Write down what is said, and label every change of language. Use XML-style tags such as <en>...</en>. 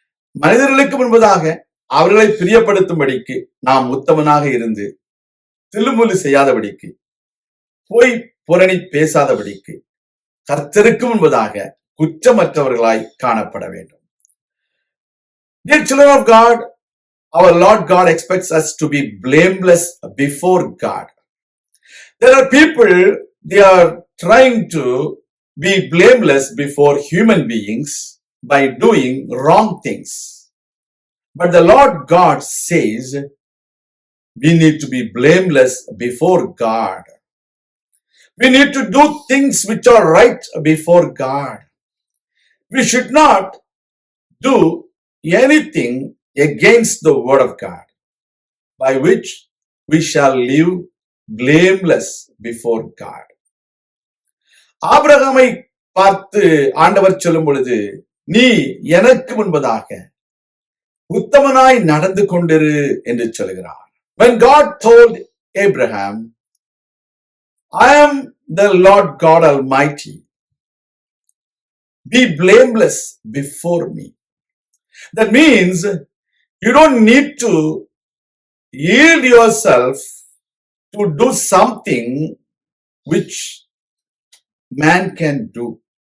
<ta>மனிதர்களுக்கு முன்பதாக அவர்களை பிரியப்படுத்தும்படிக்கு நாம் உத்தமனாக இருந்து தில்லுமுல்லு செய்யாதபடிக்கு, போய் புரணி பேசாதபடிக்கு கர்த்தருக்கு முன்பதாக குற்றமற்றவர்களாய் காணப்பட வேண்டும்.</ta> <en>Dear children of God, our Lord God expects us to be blameless before God. There are people, they are trying to be blameless before human beings by doing wrong things. But the Lord God says we need to be blameless before God. We need to do things which are right before God. We should not do anything against the word of God, by which we shall live blameless before God.</en> <ta>ஆபிரகாமை பார்த்து ஆண்டவர் சொல்லும் பொழுது, நீ எனக்கு முன்பதாக உத்தமனாய் நடந்து கொண்டிரு என்று சொல்கிறார்.</ta> <en>When God told Abraham, I am the Lord God Almighty, be blameless before me. That means you don't need to yield yourself to do something which man can do.</en>